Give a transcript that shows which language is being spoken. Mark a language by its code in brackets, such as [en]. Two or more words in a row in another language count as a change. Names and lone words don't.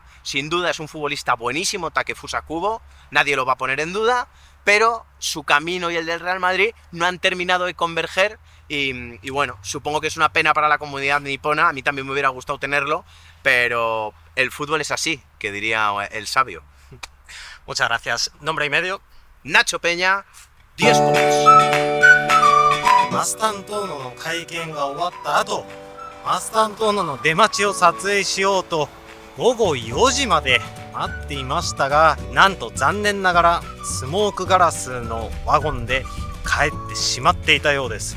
[es] Sin duda es un futbolista buenísimo, Takefusa Kubo, nadie lo va a poner en duda, pero su camino y el del Real Madrid no han terminado de converger y bueno, supongo que es una pena para la comunidad nipona. A mí también me hubiera gustado tenerlo, pero el fútbol es así, que diría el sabio. Muchas gracias. Nombre y medio. Nacho Peña, 10 puntos. [ja] マスタントーノの会見が終わった後、マスタントーノの出待ちを撮影しようと午後4時まで待っていましたが、なんと残念ながらスモークガラスのワゴンで帰ってしまっていたようです。